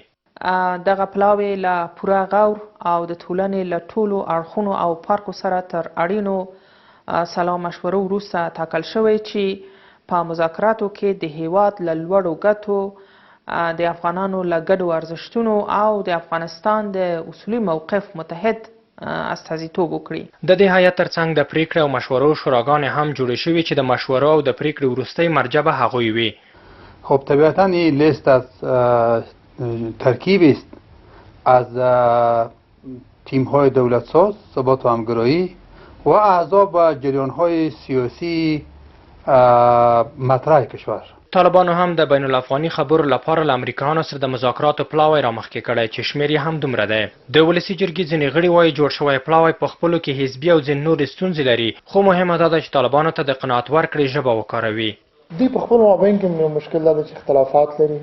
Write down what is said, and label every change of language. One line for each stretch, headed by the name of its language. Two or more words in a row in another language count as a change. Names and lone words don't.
Pashto: دغه پلاوی له پوره غور او د ټولنې له ټولو اړخونو او پارکو سره تر اړینو سلا مشورو وروسته ټاکل شوی چې په مذاکراتو کې د هیواد له لوړو ګټو، د افغانانو له ګډو ارزښتونو او د افغانستان د اصولي موقف متحد استازیتوب وکړي. د دې هیات ترڅنګ د پریکړې او مشورو شوراګانې هم جوړې شوې چې د مشورو او د پریکړې وروستۍ مرجع به هغوی وي.
Persian: خب طبیعتا این لیست از ترکیبی است از تیم‌های دولتساز، ثبات و همگرایی و احزاب و جریان‌های سیاسی مطرح کشور.
Pashto: طالبانو هم د بین الافغاني خبرو لپاره له امریکایانو سره د مذاکراتو پلاوی رامخکې کړی چې شمېر یې هم دومره دی. د ولسي جرګې ځینې غړي وایي جوړ شوی پلاوی په خپلو کې حزبي او ځینې نورې ستونزې لري، خو مهمه دا ده چې طالبانو ته د قناعت ورکړې ژبه وکاروي. دوی په خپل مابین کې یو مشکل دا چې اختلافات لري.